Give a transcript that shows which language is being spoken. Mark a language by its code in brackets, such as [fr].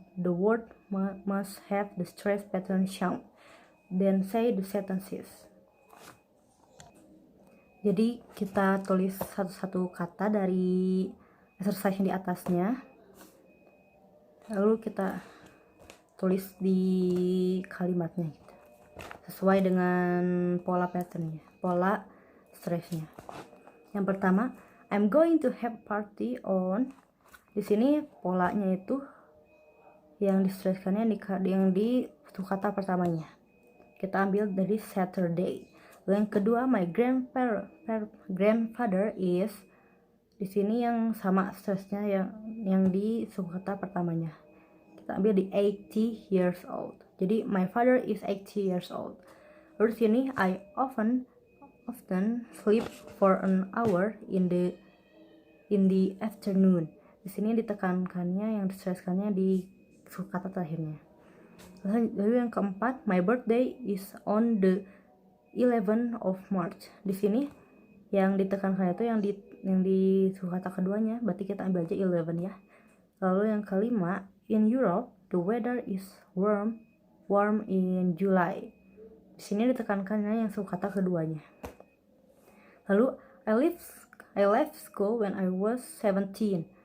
[en] The word must have the stress pattern shown. Then say the sentences. [id] Jadi kita tulis satu-satu kata dari exercise yang di atasnya. Lalu kita tulis di kalimatnya gitu. Sesuai dengan pola patternnya, pola stresnya. Yang pertama, [en] I'm going to have party on. [id] Di sini polanya itu yang di-stresskannya yang di kata pertamanya. Kita ambil dari Saturday. Yang kedua, [en] my grandfather is. [id] Di sini yang sama stresnya yang di kata pertamanya. Kita ambil di 80 years old. [en] Jadi my father is 80 years old. [id] Lalu di sini [en] I often sleep for an hour in the afternoon. [id] Di sini ditekankannya yang distresskannya di kata terakhirnya. Lalu yang keempat, [en] my birthday is on the 11th of March. [id] Di sini yang ditekankan itu yang di kata keduanya, berarti kita ambil aja 11 ya. Lalu yang kelima, [en] in Europe the weather is warm in July. [id] Di sini ditekankannya yang kata keduanya. [en] Lalu I left school when I was 17.